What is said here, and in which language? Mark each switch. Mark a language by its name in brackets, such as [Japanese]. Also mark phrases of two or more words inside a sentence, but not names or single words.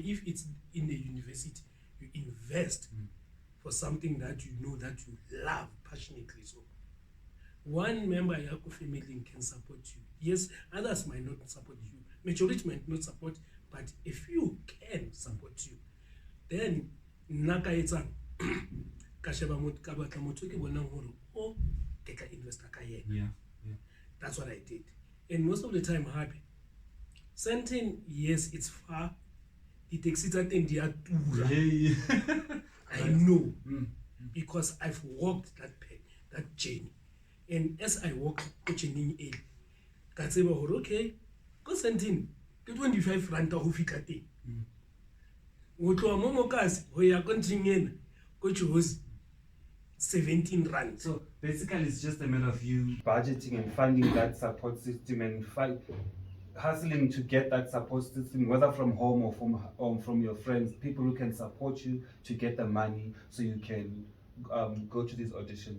[English] If it's in the university, you invest for something that you know that you love passionately. So one member of your family can support you. Yes, others might not support you. Majority might not support, But if you can support you, then [Southern Sotho] naka etsang ka sheba motho ka batla motho ke bonang hore o ke tla investor ka yena. [English] Yeah. That's what I did. And most of the time happy. Sandton, yes, it's far. The taxi [Southern Sotho] tsa teng di a tura. [English] I know because I've walked that journey. And as I walked journey in, [Southern Sotho] ka tseba hore okay, go Sandton ke 25 rand ho fika teng. Go tloa mo Mokasi ho ya kontring ena go choose 17 rand. [English] So basically, it's just a matter of you budgeting and funding that support system and hustling to get that support system, whether from home or from your friends, people who can support you to get the money so you can go to these auditions.